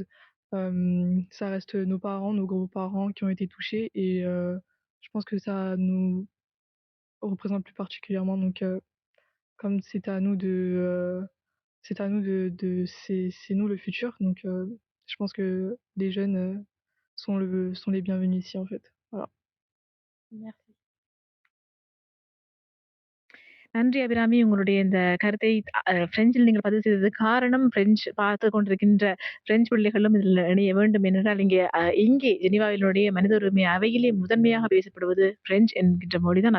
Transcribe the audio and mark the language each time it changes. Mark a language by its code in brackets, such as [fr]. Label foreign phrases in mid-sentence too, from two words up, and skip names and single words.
[fr] Ça reste nos parents, nos grands-parents qui ont été touchés et je pense que ça nous représente plus particulièrement. Donc comme c'est à nous c'est nous le futur. Donc je pense que les jeunes, sont les bienvenus ici en fait. Voilà. Merci. [ta] நன்றி அபிராமி. உங்களுடைய இந்த கருத்தை பிரெஞ்சில் நீங்கள் பதிவு செய்ததுக்கு காரணம், பார்த்துக் கொண்டிருக்கின்ற பிரெஞ்சு பிள்ளைகளும் இதில் இணைய வேண்டும் என்றால், இங்கே ஜெனீவாவினுடைய மனித உரிமை அவையிலே முதன்மையாக பேசப்படுவது பிரெஞ்சு என்கின்ற மொழிதான்.